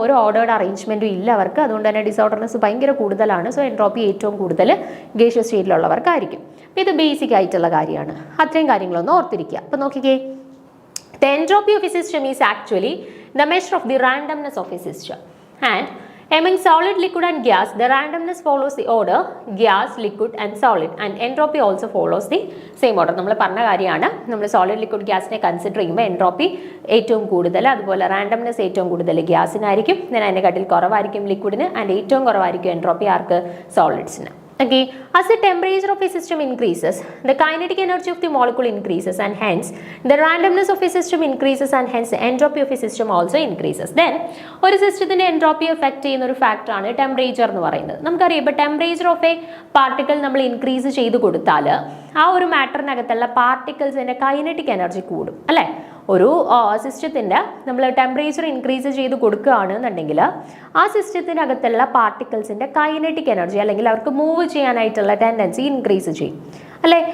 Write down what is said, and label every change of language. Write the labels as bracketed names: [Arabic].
[Malayalam] ഒരു ഓർഡേർഡ് അറേഞ്ച്മെന്റും ഇല്ല അവർക്ക്. അതുകൊണ്ട് തന്നെ ഡിസോർഡർനെസ് ഭയങ്കര കൂടുതലാണ്. സോ എൻട്രോപ്പി ഏറ്റവും കൂടുതൽ ഗേഷ്യസ് സ്റ്റേറ്റിലുള്ളവർക്കായിരിക്കും. അപ്പോൾ ഇത് ബേസിക് ആയിട്ടുള്ള കാര്യമാണ്. അത്രയും കാര്യങ്ങളൊന്നും ഓർത്തിരിക്കുക. അപ്പോൾ നോക്കിക്കേ, [English] The entropy of a system is actually the measure of the randomness of a system. And among solid, liquid and gas, the randomness follows the order gas, liquid and solid, and entropy also follows the same order. [Malayalam] നമ്മൾ പറഞ്ഞ കാര്യമാണ്. നമ്മൾ solid, liquid, ഗ്യാസിനെ consider ചെയ്യുമ്പോൾ entropy ഏറ്റവും കൂടുതൽ, അതുപോലെ randomness ഏറ്റവും കൂടുതൽ ഗ്യാസിനായിരിക്കും. then അതിനെക്കാട്ടിൽ കുറവായിരിക്കും ലിക്വിഡിന്, ആൻഡ് ഏറ്റവും കുറവായിരിക്കും entropy arc? സോളിഡ്സിന്. [English] Okay, as the temperature of a system increases, the kinetic energy of the molecule increases, and hence the randomness of a system increases, and hence the entropy of a system also increases. [Malayalam] Then ഒരു സിസ്റ്റത്തിന്റെ entropy effect ചെയ്യുന്ന ഒരു ഫാക്ടറാണ് temperature എന്ന് പറയുന്നത്. നമുക്കറിയാം ഇപ്പോൾ temperature of A particle നമ്മൾ ഇൻക്രീസ് ചെയ്ത് കൊടുത്താൽ ആ ഒരു മാറ്ററിനകത്തുള്ള പാർട്ടിക്കിൾസിന്റെ കൈനറ്റിക് എനർജി കൂടും അല്ലേ. ഒരു സിസ്റ്റത്തിൻ്റെ നമ്മൾ ടെമ്പറേച്ചർ ഇൻക്രീസ് ചെയ്ത് കൊടുക്കുകയാണെന്നുണ്ടെങ്കിൽ ആ സിസ്റ്റത്തിനകത്തുള്ള പാർട്ടിക്കിൾസിൻ്റെ കൈനറ്റിക് എനർജി അല്ലെങ്കിൽ അവർക്ക് മൂവ് ചെയ്യാനായിട്ടുള്ള ടെൻഡൻസി ഇൻക്രീസ് ചെയ്യും അല്ലേ.